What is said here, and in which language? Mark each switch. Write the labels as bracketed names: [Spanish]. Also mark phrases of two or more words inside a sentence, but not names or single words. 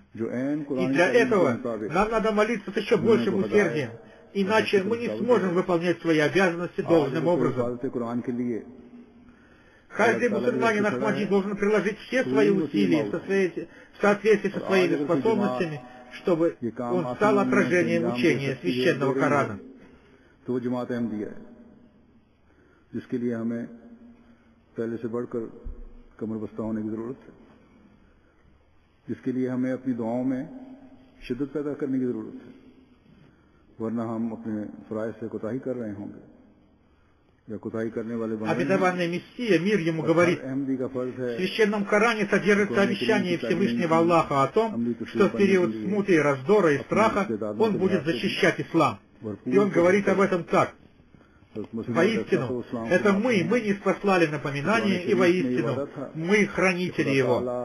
[Russian] И для этого нам надо молиться с еще большим усердием, иначе мы не сможем выполнять свои обязанности должным образом. Каждый мусульманин Ахмади должен приложить все свои усилия в соответствии со своими способностями, чтобы он стал отражением учения священного Корана. [Urdu] جس کے لیے ہمیں پہلے سے بڑھ کر کمر بستہ ہونے کی ضرورت ہے، جس کے لیے ہمیں اپنی دعاؤں میں شدت پیدا کرنے کی ضرورت ہے، ورنہ ہم اپنے فرائض سے کوتاہی کر رہے ہوں گے یا کوتاہی کرنے والے بندے. [Russian] Обетованный Мессия, мир ему, говорит: в священном Коране содержится обещание Всевышнего Аллаха о том, что в период смуты, раздора и страха он будет защищать ислам. И он говорит об этом так: воистину, это мы ниспослали напоминание, и воистину, мы хранители его.